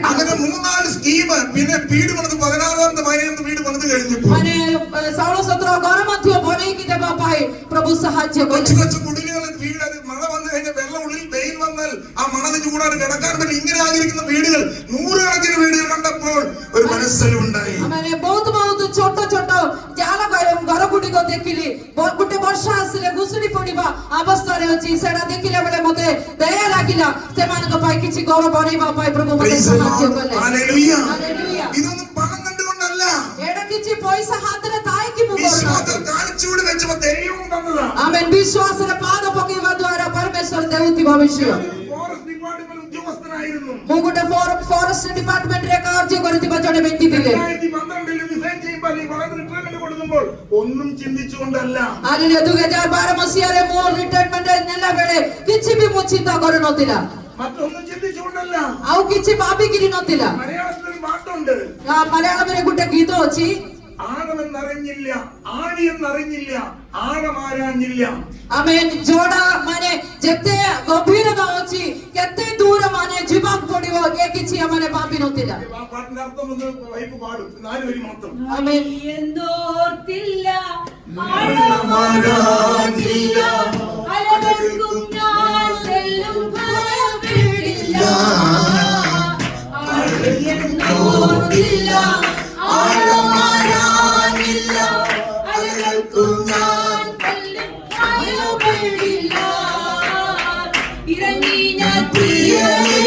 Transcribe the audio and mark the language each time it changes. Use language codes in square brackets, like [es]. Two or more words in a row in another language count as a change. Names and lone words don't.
[ml] അങ്ങനെ 3-4 സ്കീം പിന്നെ വീട് പണിത് 16ാമത്തെ 15ാമത്തെ വീട് പണിത് കഴിഞ്ഞപ്പോൾ [or] ମାନେ 16-17 ଘର ମଧ୍ୟ ବନେଇକି ଦେବା ପାଇଁ ପ୍ରଭୁ ସାହାଯ୍ୟ କଲେ [ml] കൊച്ചു കൊച്ചു കുടിലുകളിൽ വീട് അത് മഴ വന്നു കഴിഞ്ഞാൽ വെള്ളം ഉള്ളിൽ വെയിൽ വന്നാൽ ആ മണല് ചൂടാണ് കിടക്കാൻ പറ്റും ഇങ്ങനെ ആയിരിക്കുന്ന വീടുകൾ 100 കണക്കിന് വീടുകൾ കണ്ടപ്പോൾ ഒരു മനസ്സലിവുണ്ടായി [or] ମାନେ ବହୁତ ଛୋଟ ଛୋଟ ଜାଳ ଘର ଗୁଡ଼ିକ ଦେଖିଲି ଗୋଟେ ବର୍ଷା ଆସିଲେ ଘୁଷୁରି ପଡିବା ଅବସ୍ଥାରେ ଅଛି ସେଟା ଦେଖିଲା ବେଳେ ମତେ ଦୟା ଲାଗିଲା ସେମାନଙ୍କ ପାଇଁ କିଛି ଘର ବନେଇବା ପାଇଁ ପ୍ରଭୁ ମତେ ସାହାଯ୍ୟ କଲେ ହାଲେଲୁୟା ହାଲେଲୁୟା [ml] ഇതൊന്നും പണം കണ്ടുകൊണ്ടല്ല [or] ଏଟା କିଛି ପଇସା ହାତରେ ଥାଇକି ମୁଁ [ml] വിശ്വാസത്തിൽ കാൽച്ചുവട് വെച്ചപ്പോ ദൈവം തന്നതാ [or] ଆମେ ବିଶ୍ୱାସରେ ପାଦ ପକେଇବା ଦ୍ୱାରା ପରମେଶ୍ୱର ଦେଉଥିବା ବିଷୟ [en] forest department [ml] ഉദ്യോഗസ്ഥനായിരുന്നു [or] ମୁଁ ଗୋଟେ [en] forest department [or] କାର୍ଯ୍ୟ କରିଥିବା ଜଣେ ବ୍ୟକ୍ତି ଥିଲେ [ml] 2012 ഡിസൈൻ ചെയ്യുമ്പോൾ ഈ വളരെ റിട്ടയർമെന്റ് കൊടുക്കുമ്പോൾ ഒന്നും ചിന്തിച്ചുകൊണ്ടല്ല [or] ହାଲେଲୁୟା 2012 ମସିହାରେ ମୁଁ ରିଟାୟରମେଣ୍ଟ ନେଲା ବେଳେ କିଛି ବି ମୁଁ ଚିନ୍ତା କରୁନଥିଲା [ml] മറ്റൊന്നും ചിന്തിച്ചുകൊണ്ടല്ല [or] ଆଉ କିଛି ଭାବିକିରି ନଥିଲା [ml] മലയാളത്തിലൊരു പാട്ടുണ്ട് [or] മലയാളമରେ ଗୋଟେ ଗୀତ ଅଛି [ml] ആഴമെന്നറിഞ്ഞില്ല ആഴിയെന്നറിഞ്ഞില്ല ആഴമാരാഞ്ഞില്ല [or] ଆମେନ୍ ଯୋଉଟା ମାନେ ଯେତେ ଗଭୀରତା ଅଛି କେତେ ଦୂର ମାନେ ଯିବାକୁ ପଡିବ ଏ କିଛି ମାନେ ଭାବି ନଥିଲା [ml] ആ പാട്ടിന്റെ അർത്ഥം ഒന്ന് വൈഫ് പാടും 4 വരി മാത്രം ആമേൻ എന്നോർത്തില്ല ആഴമാരാഞ്ഞില്ല അലകൾക്കും ഞാൻ ചെല്ലും ഭയപ്പെടില്ല എന്നോർത്തില്ല ആഴമാരാഞ്ഞില്ല അലകൾക്കും ഞാൻ ചെല്ലും ഭയപ്പെടില്ല ഇറങ്ങി ഞാൻ